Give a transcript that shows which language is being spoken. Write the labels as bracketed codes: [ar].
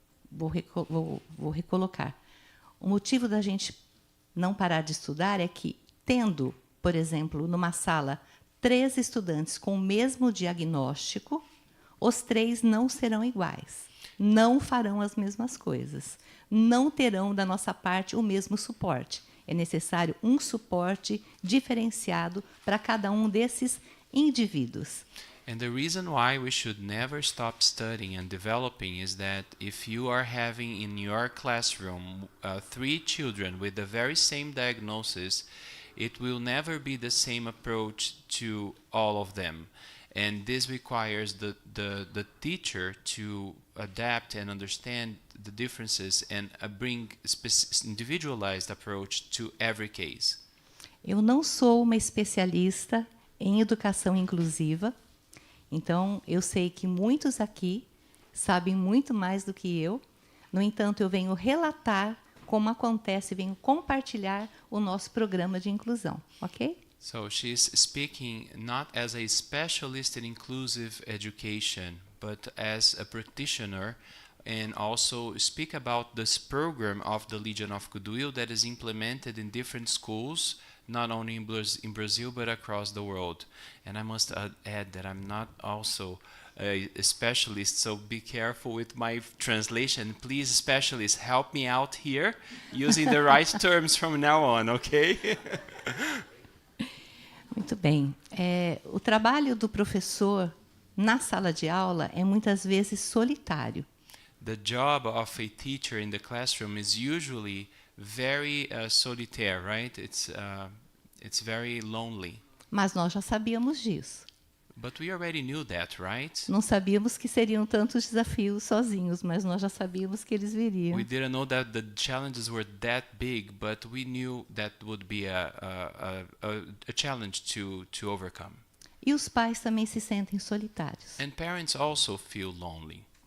[pt] vou recolocar. O motivo da gente não parar de estudar é que, tendo, por exemplo, numa sala, 3 estudantes com o mesmo diagnóstico, os 3 não serão iguais, não farão as mesmas coisas, não terão da nossa parte o mesmo suporte. É necessário um suporte diferenciado para cada um desses indivíduos. [en] And the reason why we should never stop studying and developing is that if you are having in your classroom 3 children with the very same diagnosis, it will never be the same approach to all of them. And this requires the teacher to adapt and understand the differences and bring individualized approach to every case. [pt] Eu não sou uma especialista em educação inclusiva, então eu sei que muitos aqui sabem muito mais do que eu. No entanto, eu venho relatar como acontece, venho compartilhar o nosso programa de inclusão, ok? [en] So she's speaking not as a specialist in inclusive education, but as a practitioner, and also speak about this program of the Legion of Goodwill that is implemented in different schools not only in Brazil but across the world. And I must add that I'm not also a specialist, so be careful with my translation. Please, specialists, help me out here using the right terms from now on, okay? [pt] Muito bem. O trabalho do professor na sala de aula é muitas vezes solitário. [en] The job of a teacher in the classroom is usually very solitaire, right? It's very lonely. [pt] Mas nós já sabíamos disso. [en] But we already knew that, right? [pt] Não sabíamos que seriam tantos desafios sozinhos, mas nós já sabíamos que eles viriam. [en] We didn't know that the challenges were that big, but we knew that would be a challenge to overcome. [pt] E os pais também se sentem solitários. [en] And parents also feel lonely.